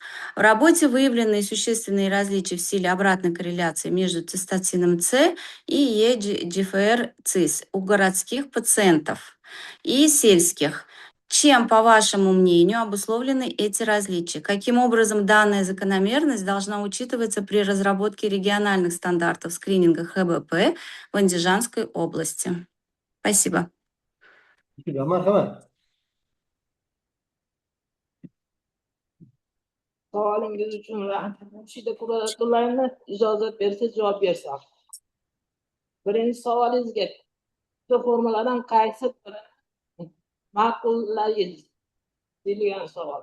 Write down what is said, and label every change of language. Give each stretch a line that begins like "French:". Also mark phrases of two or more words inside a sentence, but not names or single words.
Russian: В работе выявлены существенные различия в силе обратной корреляции между цистатином С и ЕГФР-ЦИС у городских пациентов и сельских. Чем, по вашему мнению, обусловлены эти различия? Каким образом данная закономерность должна учитываться при разработке региональных стандартов скрининга ХБП в Андижанской области? Спасибо.
Uzbek: Marhamat. Savolingiz uchun Murshida Qudratullayevna ijozat bersangiz javob bersam. Birinchi savolingizga formuladan qaysi biri ma'qullaysiz deyilgan savol.